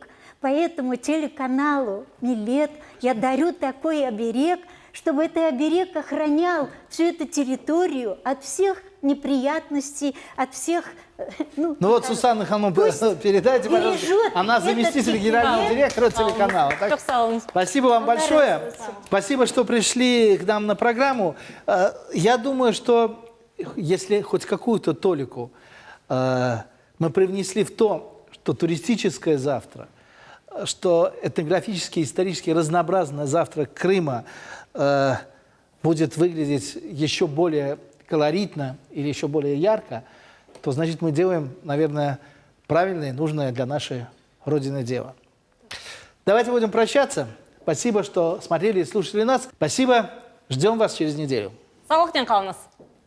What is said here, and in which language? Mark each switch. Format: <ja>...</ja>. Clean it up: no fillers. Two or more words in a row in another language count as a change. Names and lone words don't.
<ru>Поэтому телеканалу «Милет» я дарю такой оберег, чтобы этот оберег охранял всю эту территорию от всех неприятностей, от всех... Ну вот, Сусанна Хану, передайте, пожалуйста. бережет Она заместитель этот генерального телеканал. директора телеканала. Так,</ru> <crh>Çok sağ olun.</crh> <ru>спасибо вам большое. Спасибо, что пришли к нам на программу. Я думаю, что если хоть какую-то толику мы привнесли в то, что туристическое завтра, что этнографически, исторически разнообразное завтра Крыма будет выглядеть еще более колоритно или еще более ярко, то значит мы делаем, наверное, правильное и нужное для нашей Родины дело. Давайте будем прощаться. Спасибо, что смотрели и слушали нас. Спасибо. Ждем вас через неделю.</ru> <crh>Sağlıkla kalınız.</crh>